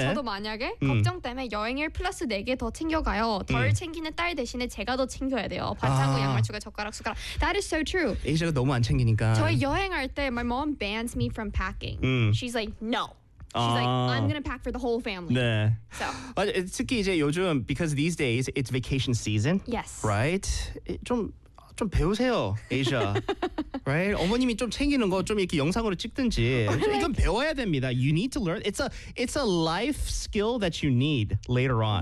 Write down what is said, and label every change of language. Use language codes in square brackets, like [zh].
[ko] 저도 만약에 걱정 때문에 여행일 플러스 4개 더 챙겨가요. 덜 챙기는 딸 대신에 제가 더 챙겨야 돼요. 반창고, 아. 양말 추가, 젓가락, 숟가락. [en] That is so true. [ko] 에이셔가 너무 안 챙기니까. 저희 여행할 때 [en] my mom bans me from packing. She's like, no. She's like, I'm gonna pack for the whole family. [ko] 네. [en] So. [ko] 특히 이제 요즘 [en] because these days it's vacation season. Yes. [ko] Right? 좀 배우세요, 에이셔. Right? 어머님이 좀 챙기는 거 좀 이렇게 영상으로 찍든지. 이건 배워야 됩니다. [en] You need to learn. It's a life skill that you need later on.